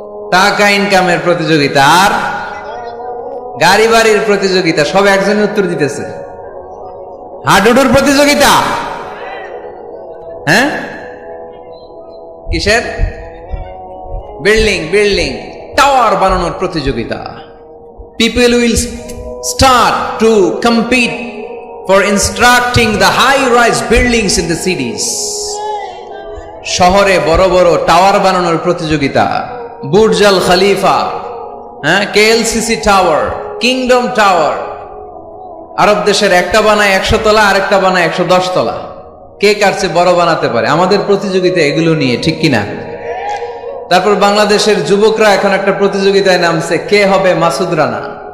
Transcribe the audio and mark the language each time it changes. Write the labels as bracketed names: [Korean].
[Bangla] টাকা ইনকামের প্রতিযোগিতা, আর গাড়ি বাড়ির প্রতিযোগিতা। সব একজনের উত্তর দিতেছে। হাডুডুর প্রতিযোগিতা। হ্যাঁ, কিসের? বিল্ডিং বিল্ডিং টাওয়ার বানানোর প্রতিযোগিতা। [English] People will start to compete for constructing the high-rise buildings in the cities. [Bangla] শহরে বড় বড় টাওয়ার বানানোর প্রতিযোগিতা। বুর্জ আল খলিফা, হ্যাঁ, কেএলসিসি টাওয়ার, কিংডম টাওয়ার। আরব দেশের একটা বানায় 100 তলা, আরেকটা বানায় 110 তলা। কে কার চেয়ে বড় বানাতে পারে? আমাদের প্রতিযোগিতা এগুলো নিয়ে, ঠিক কিনা? তারপর বাংলাদেশের যুবকরা এখন একটা প্রতিযোগিতায় নামছে, কে হবে মাসুদ রানা।